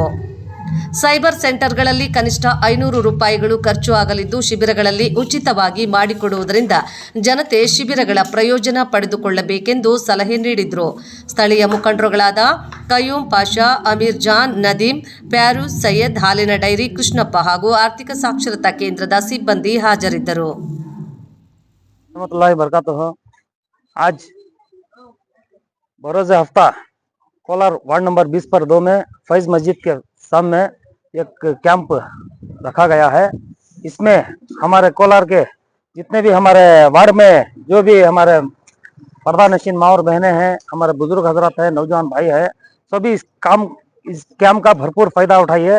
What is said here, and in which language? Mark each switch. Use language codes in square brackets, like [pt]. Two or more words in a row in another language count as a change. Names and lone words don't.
[kn] ಸೈಬರ್ ಸೆಂಟರ್ಗಳಲ್ಲಿ ಕನಿಷ್ಠ 500 ರೂಪಾಯಿಗಳು ಖರ್ಚು ಆಗಲಿದ್ದು, ಶಿಬಿರಗಳಲ್ಲಿ ಉಚಿತವಾಗಿ ಮಾಡಿಕೊಡುವುದರಿಂದ ಜನತೆ ಶಿಬಿರಗಳ ಪ್ರಯೋಜನ ಪಡೆದುಕೊಳ್ಳಬೇಕೆಂದು ಸಲಹೆ ನೀಡಿದರು. ಸ್ಥಳೀಯ ಮುಖಂಡರುಗಳಾದ ಕಯ್ಯೂಂ ಪಾಷಾ, ಅಮೀರ್ ಜಾನ್, ನದೀಂ, ಪ್ಯಾರೂಸ್, ಸೈಯದ್, ಹಾಲಿನ ಡೈರಿ, ಕೃಷ್ಣಪ್ಪ ಹಾಗೂ ಆರ್ಥಿಕ ಸಾಕ್ಷರತಾ ಕೇಂದ್ರದ ಸಿಬ್ಬಂದಿ ಹಾಜರಿದ್ದರು. [hi] आज बरोज़ हफ्ता कोलार वार्ड नंबर 20 पर 2 में फैज मस्जिद के सामने एक कैंप रखा गया है। इसमें हमारे कोलार के जितने भी हमारे वार्ड में जो भी हमारे पर्दा नशीन माँ और बहनें हैं, हमारे बुजुर्ग हजरत है, नौजवान भाई है, सभी इस कैंप का भरपूर फायदा उठाइए।